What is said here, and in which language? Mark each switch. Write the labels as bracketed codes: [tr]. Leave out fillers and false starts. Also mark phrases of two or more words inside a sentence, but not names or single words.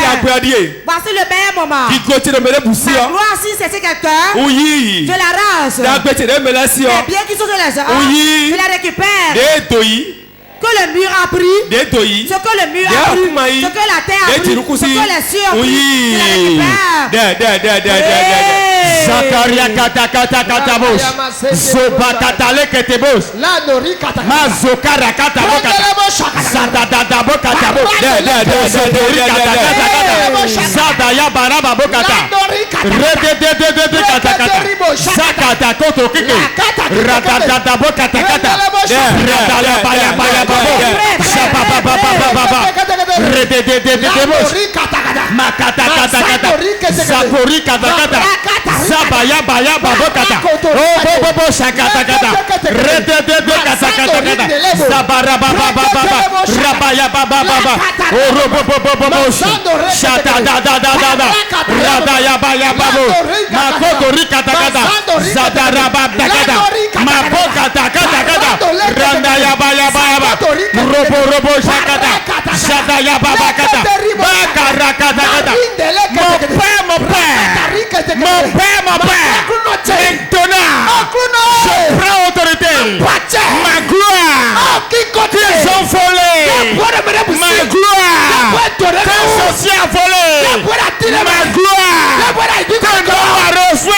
[fr] Voici le meilleur moment. La gloire, si c'est quelqu'un de la race, les biens qui sont sur les gens, tu les récupères. Que le mur a pris, ce que le mur a pris, ce que la terre a pris, ce que les cieux ont pris, tu les récupères. Zakaria kata kata kata bos. Zoba kata le kete bos. Mazokara kata boka. Zada dada boka kata bos. Zodori kata kata kata. Zada ya baraba boka kata. Rede de kata kata. Zakata koto kike. Rada dada boka kata kata. Rada ya baya baya babo. Shaba baba baba baba. Rede de bos. Makata kata kata. Zakori kata kata. Zabaya baya babokata. Oh bobo shakata kata. Rede kata kata kata. Zabara baba baba. Rabaya baba baba. Oh robo bobo. Shata da da da da da. Radaya baya babo. Makoto rikata kata. Zadara baba kata. Mabokata kata kata. Randaya baya baba. Robo shakata. Shadaya baba kata. Bakara kata kata. Mon père. Maintenant, je prends autorité. Ma gloire, qu'ils ont volé. Ma gloire, tes sorciers ont volé. Ma gloire, que l'homme a reçu.